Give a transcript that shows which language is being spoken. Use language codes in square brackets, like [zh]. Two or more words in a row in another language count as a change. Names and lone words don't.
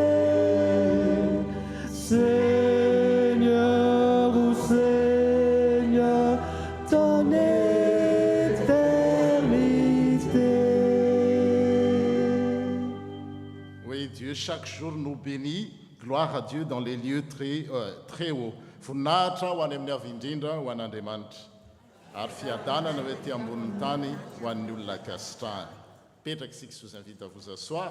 [fr] Seigneur, ou Seigneur, ton éternité. Oui, Dieu chaque jour nous bénit. Gloire à Dieu dans les lieux très hauts. [mg] Voninahitra ho any amin'ny avy indrindra ho an'Andriamanitra. Ary fiadanana hoe ty ambonin'ny tany ho an'ny olona kasitrahany. Petraky isika, [fr] je vous invite à vous asseoir.